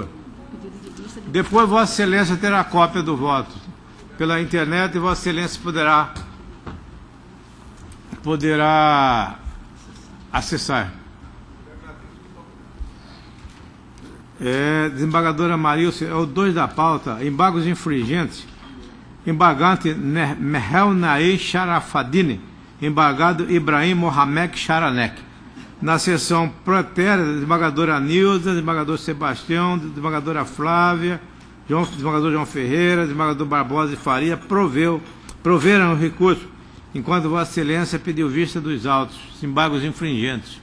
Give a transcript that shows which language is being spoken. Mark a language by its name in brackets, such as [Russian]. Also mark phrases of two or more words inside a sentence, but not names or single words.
[Portuguese] Depois Vossa Excelência terá cópia do voto pela internet e Vossa Excelência poderá acessar. Desembargadora Marilson, é o 2 da pauta, embargos infringentes. Embargante Mehel Naei Sharafadine, embargado Ibrahim Mohamed Sharanek. Na sessão protéria, desembargadora Nilza, desembargador Sebastião, desembargadora Flávia, desembargador João Ferreira, desembargador Barbosa e Faria proveram o recurso, enquanto Vossa Excelência pediu vista dos autos, embargos infringentes.